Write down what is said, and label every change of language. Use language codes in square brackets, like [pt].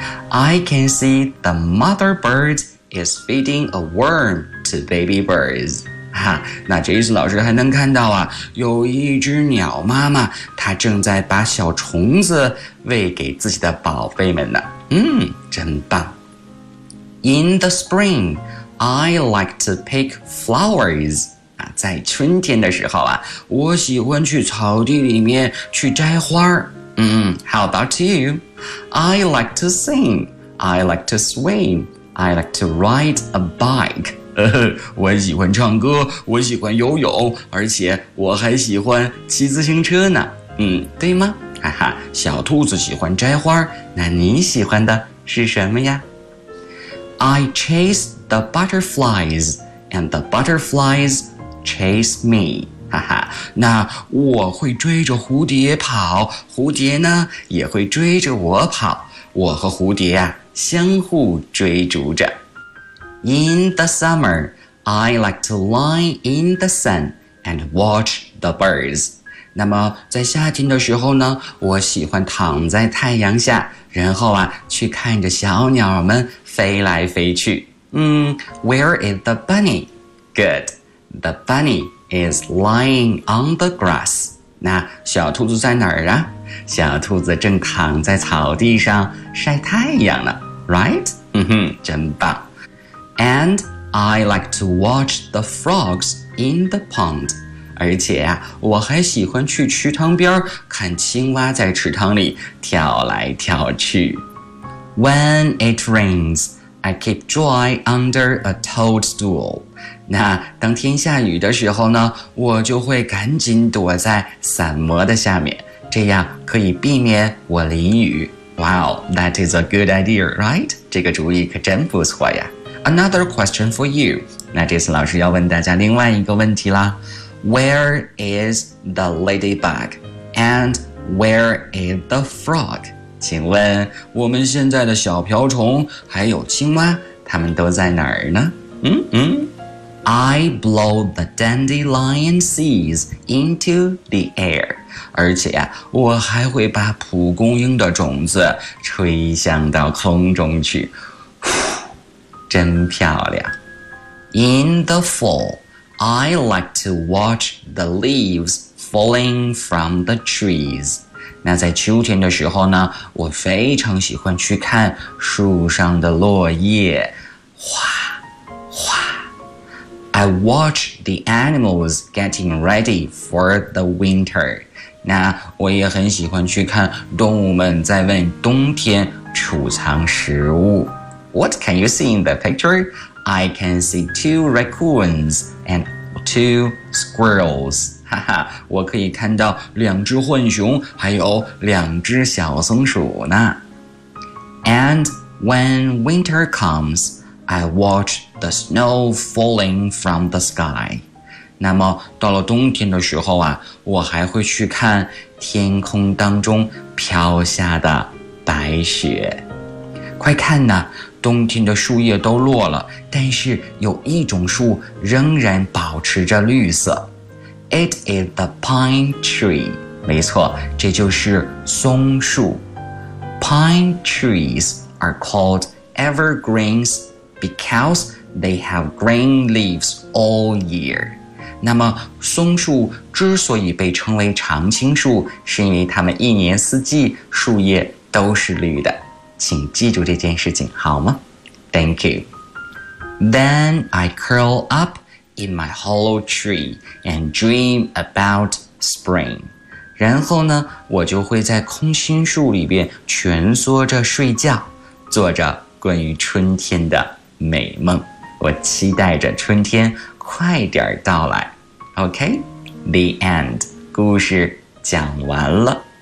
[en] I can see the mother bird is feeding a worm to baby birds. [zh] 哈，那Jason老师还能看到啊，有一只鸟妈妈，她正在把小虫子喂给自己的宝贝们呢。真棒。 [en] In the spring, I like to pick flowers. [zh] 在春天的时候啊，我喜欢去草地里面去摘花。 [en] How about you? I like to sing. I like to swim. I like to ride a bike. [zh] 我喜欢唱歌，我喜欢游泳，而且我还喜欢骑自行车呢。对吗？哈哈，小兔子喜欢摘花，那你喜欢的是什么呀？ [en] I chase the butterflies, and the butterflies chase me. [zh] 哈哈，那我会追着蝴蝶跑，蝴蝶呢也会追着我跑，我和蝴蝶啊相互追逐着。 [en] In the summer, I like to lie in the sun and watch the birds. [zh] 那么在夏天的时候呢，我喜欢躺在太阳下，然后啊去看着小鸟们飞来飞去。 [en] Where is the bunny? Good. The bunny is lying on the grass. [zh] 那小兔子在哪儿啊？小兔子正躺在草地上晒太阳呢。 [en] Right? [zh] 真棒。 [en] And I like to watch the frogs in the pond. [zh] 而且啊，我还喜欢去池塘边看青蛙在池塘里跳来跳去。 [en] When it rains, I keep dry under a toadstool. [zh] 那当天下雨的时候呢，我就会赶紧躲在伞膜的下面，这样可以避免我淋雨。 [en] Wow, that is a good idea, right? [zh] 这个主意可真不错呀。 [en] Another question for you. [zh] 那这次老师要问大家另外一个问题啦。 [en] Where is the ladybug? And where is the frog? [zh] 请问我们现在的小瓢虫还有青蛙，它们都在哪儿呢？ [en] I blow the dandelion seeds into the air. [zh] 而且啊，我还会把蒲公英的种子吹向到空中去。真漂亮。 [en] In the fall,I like to watch the leaves falling from the trees. [zh] 那在秋天的时候呢，我非常喜欢去看树上的落叶，哗哗。 [en] I watch the animals getting ready for the winter. [zh] 那我也很喜欢去看动物们在为冬天储藏食物。 [en] What can you see in the picture? I can see two raccoons and two squirrels. [zh] 哈哈，我可以看到两只浣熊，还有两只小松鼠呢。 [en] And when winter comes, I watch the snow falling from the sky. [zh] 那么到了冬天的时候啊，我还会去看天空当中飘下的白雪。快看呐，冬天的树叶都落了，但是有一种树仍然保持着绿色。 [en] It is the pine tree. [zh] 没错，这就是松树。 [en] Pine trees are called evergreens because they have green leaves all year. [zh] 那么松树之所以被称为常青树，是因为它们一年四季树叶都是绿的。请记住这件事情好吗？ [en] Thank you. Then I curl up in my hollow tree and dream about spring. [zh] 然后呢，我就会在空心树里边蜷缩着睡觉，做着关于春天的美梦。我期待着春天快点到来。 [en] OK, the end. [zh] 故事讲完了。